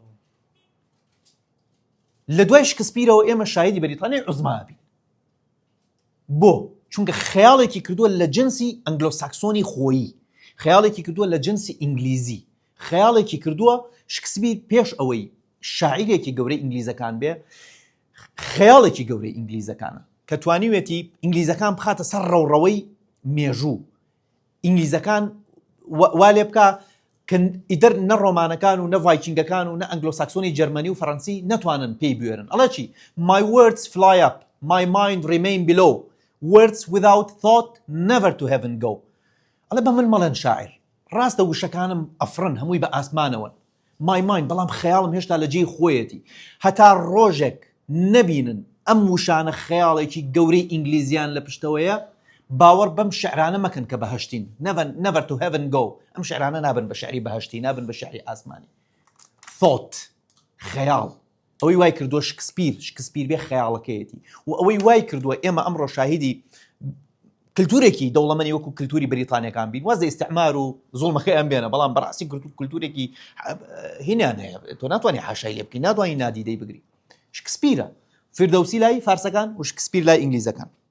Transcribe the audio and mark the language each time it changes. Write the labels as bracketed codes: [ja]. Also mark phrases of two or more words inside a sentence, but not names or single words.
[ckb] لە دوای شکسپیرەوە ئێمە شاهدی بەریتانیای عوزما بین بۆ چونکە خەیاڵێکی کردووە لە جنسی ئەنگلۆساکسۆنی خۆیی خەیاڵێکی کردووە لە جنسی ئینگلیزی خەیاڵێکی کردووە شکسپیر پێش ئەوەی شاعیرێکی گەورەی ئینگلیزەکان بێ خەیاڵێکی گەورەی ئینگلیزەکانە کە توانیوێتی ئینگلیزەکان بخاتە سەر ڕەوڕەوەی مێژوو ئینگلیزەکان وا لێ بکە کە ئیدەر نە ڕۆمانەکان و نە ڤایکینگەکان و نە ئەنگلۆساکسۆنی جەرمەنی و فەڕەنسی نەتوانن پێی بوێرن ئەڵێ چی [en] my words fly up my mind remain below words without thought never to heaven go [ckb] ئەڵێ بە من مەڵێن شاعر ڕاستە وشەکانم ئەفرن هەمووی بە ئاسمانەوە [en] my mind [ckb] بەڵام خەیاڵم هێشتا لە جێی خۆیەتی هەتا ڕۆژێک نەبینن ئەم وشانە خەیاڵێکی گەورەی ئینگلیزیان لە پشتەوەیە باوەڕ بەم شعرانە مەکەن کە بەهەشتین [en] never to heaven go [ckb] ئەم شعرانە نابن بە شعری بەهەشتی نابن بە شعری ئاسمانی thought خەیاڵ ئەوەی وای کردووە شکسپیر بێ خەیاڵەکەیەتی و ئەوەی وای کردووە ئێمە ئەمڕۆ شاهیدی کللتورێکی دەوڵەمەنی وەکو کللتوری بریتانیەکان بین وازە ئیستعمار و زوڵمەکەی ئەم بێنە بەڵام بەڕاستی کللتورێکی هینیان هەیە تۆ ناتوانانی حاشای لێ بکەی ناتوانانی نادیدەی بگری شکسپیرە فیردەوسی لای فارسەکان و شکسپیر لای ئینگلیزەکان